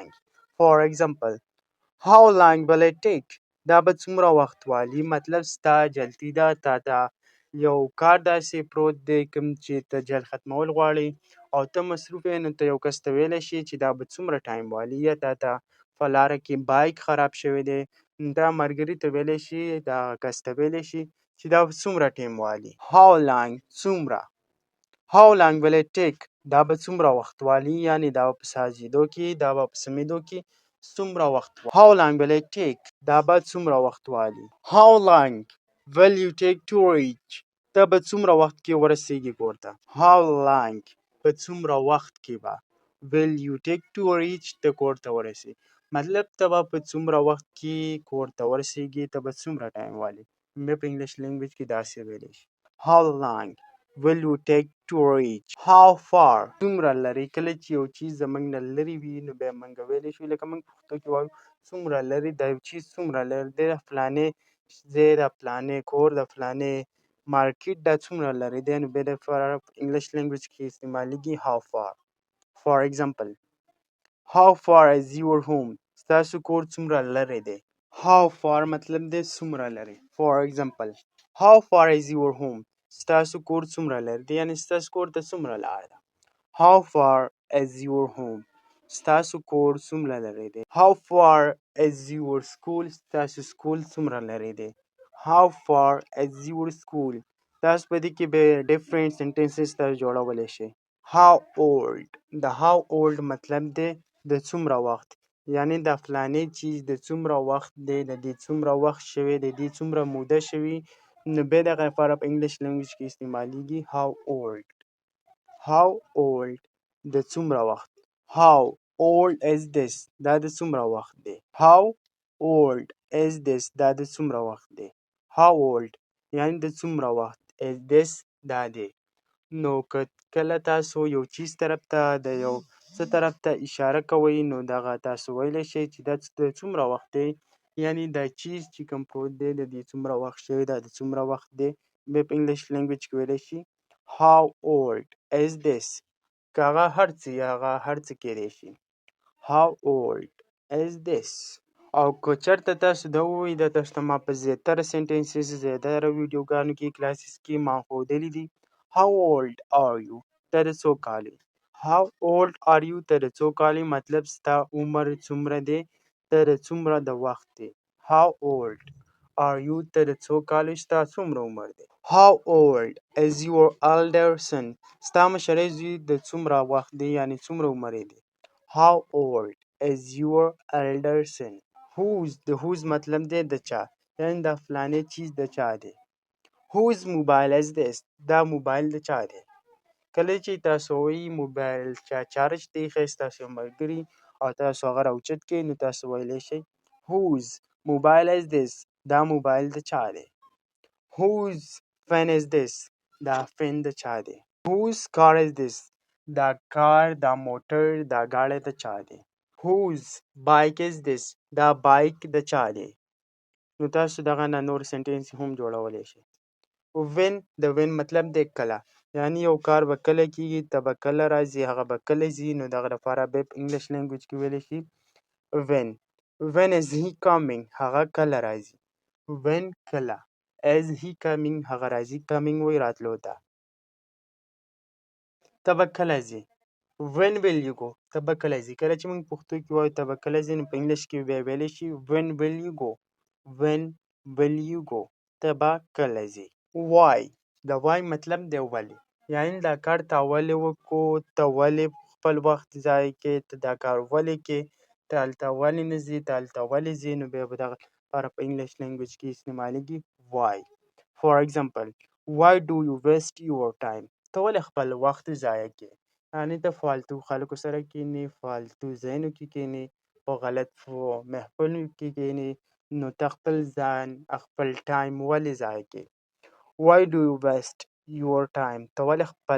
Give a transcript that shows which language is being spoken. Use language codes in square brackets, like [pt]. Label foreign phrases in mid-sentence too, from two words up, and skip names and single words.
[en] for example how long will it take [ps] دا به څومره وخت والي. مطلب ستا جلدی ده، تا ته یو کار داسې پروت دی کوم چې ته جلد ختمول غواړې او ته مصروف یې، نو ته یو کس ته ویلی شي چې دا به څومره ټایم والي. یا تا ته په لاره کې بایک خراب شوی دی، دا ملګري ته ویلی شي، دا کس ته ویلی شي چې دا به څومره ټایم والي. [en] how long [ps] څومره. [en] how long will it take [ps] دا به څومره وخت والي، یعنې دا به په سازېدو کې، دا به په سمېدو کې څومره وخت والي. [en] how long will it take [ps] دا به څومره وخت والي. [en] how long will you take to reach [ps] ته به څومره وخت کې ورسېږي کور ته. [en] how long [ps] په څومره وخت کې به [en] will you take to reach [ps] ته کور ته ورسې، مطلب ته به په څومره وخت کې کور ته ورسېږي، ته به څومره ټایم والي. بیا په [en] English language [ps] کې داسې ویلی شي [en] how long will you take to reach. how far [ps] څومره لرې. کله چې یو چیز زموږ نه لرې وي نو بیا موږ ویلی شو، لکه موږ پښتو کې وایو څومره لرې، دا یو چیز څومره لرې دی، د فلانې ځای، د فلانې کور، د فلانې مارکیټ دا څومره لرې دی. نو بیا دپاره په [en] English language [ps] کې استعمالیږي [en] how far. for example how far is your home [ps] ستاسو کور څومره لرې دی. [en] how far [ps] مطلب دی څومره لرې. [en] for example how far is your home [ps] ستاسو کور څومره لرې دی، یعنې ستاسو کور ته څومره لاره ده. [en] how far is your home [ps] ستاسو کور څومره لرې دی. [en] how far is your school [ps] ستاسو سکول څومره لرې دی. [en] how far is your school [ps] تاسو په دې کې به [en] different sentences [ps] تاسو جوړولی شئ. [en] how old [ps] د [en] how old [ps] مطلب دی د څومره وخت، یعنې د فلانې چیز د څومره وخت دی، د دې څومره وخت شوی، د دې څومره موده شوي، نو بیا دغه لپاره په [en] English language [ps] کې استعمالیږي [en] how old. how old [ps] د څومره وخت. [en] how old is this [ps] دا د څومره وخت دی. [en] how old is this [ps] دا د څومره وخت دی. [en] how old [ps] یعنې د څومره وخت [en] is this [ps] دا دی. نو که کله تاسو یو چیز طرف ته د یو څه طرف ته اشاره کوئ، نو دغه تاسو ویلی شئ چې دا د څومره وخت دی، یعنی دا چیز چې کوم پروت دی د دې څومره وخت شوی دا د څومره وخت دی بیا په [en] English language [ps] کې ویلی شي [en] how old is this [ps] که هغه هر څه یا هغه هر څه کیدی شي [en] how old is this [ps] او که چېرته تاسو دا ووایي دا تاسو ته ما په زیاتره سینټنسز زیاتره ویډیوګانو کې کلاسز کې ما ښودلي دي [en] how old are you [ps] ته د څو کالې [en] how old are you [ps] ته د څو کالې مطلب ستا عمر څومره دی ته د څومره د وخت دی [en] how old are you [ps] ته د څو کالې ستا څومره عمر دی [en] how old is your elder son [ps] ستا مشری زوی د څومره وخت دی یعنی څومره عمر یې دی [en] how old is your elder son whose [ps] د whose مطلب دی د چا یعنی دا فلانې چیز د چا دی [en] whose mobile is [ps] this دا موبایل د چا دی کله چې تاسو وایي موبایل چا چارج ته ایښی ستاسو یو ملګري او تاسو هغه راوچت کړئ نو تاسو ویلی شئ [en] whose mobile is this [ps] دا موبایل د چا دی [en] whose pen is this [ps] دا پن د چا دی [en] whose car is this [ps] دا کار دا موټر دا ګاډی د چا دی [en] whose bike is this [ps] دا بایک د چا دی نو تاسو دغه نه نور سنټنس هم جوړولی شئ when د when مطلب دی کله یعنی یو کار به کله کیږي ته به کله راځي هغه به کله ځي نو دغه لپاره به په انګلیش لینګویج کې ویلی شي [en] when is he coming [ps] هغه کله راځي when کله [en] is he coming [ps] هغه راځي coming وایي راتلو ته ته به کله ځې [en] when will you go [ps] ته به کله ځې کله چې موږ پښتو کې وایو ته به کله ځې نو په انګلیش کې بیا ویلی شي [en] when will you go when will you go [ps] ته به کله ځې why د why مطلب دی ولې یعنی دا کار تا ولې وکړو ته ولې خپل وخت ضایع کې ته دا کار ولې کې ته هلته ولې نه ځې ته هلته ولې ځې نو بیا به دغه لپاره په [en] English language [ps] کې استعمالیږي why [en] for example why do you waste your time [ps] ته ولې خپل وخت ضایع کې یعنی ته فالتو خلکو سره کینې فالتو ځایونو کې کینې په غلط محفلو کې کینې نو ته خپل ځان خپل ټایم ولې ضایع کې [en] why do you waste your time [ps] ته ولې خپل